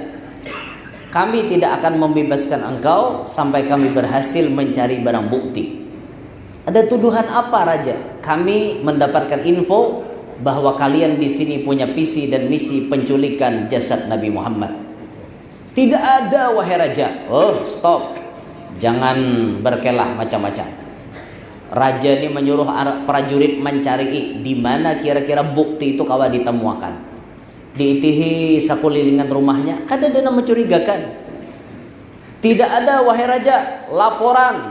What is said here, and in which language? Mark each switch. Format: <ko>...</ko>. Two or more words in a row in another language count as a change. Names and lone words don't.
<id>Kami tidak akan membebaskan engkau sampai kami berhasil mencari barang bukti. Ada tuduhan apa raja? Kami mendapatkan info bahwa kalian di sini punya visi dan misi penculikan jasad Nabi Muhammad. Tidak ada wahai raja. Oh stop, jangan berkelah macam-macam.</id> <bjn>Raja ini menyuruh prajurit mencari di mana kira-kira bukti itu kawa ditemukan. Diitihi sakulilingan rumahnya, kada ada mencurigakan.</bjn> <id>Tidak ada wahai raja laporan.</id>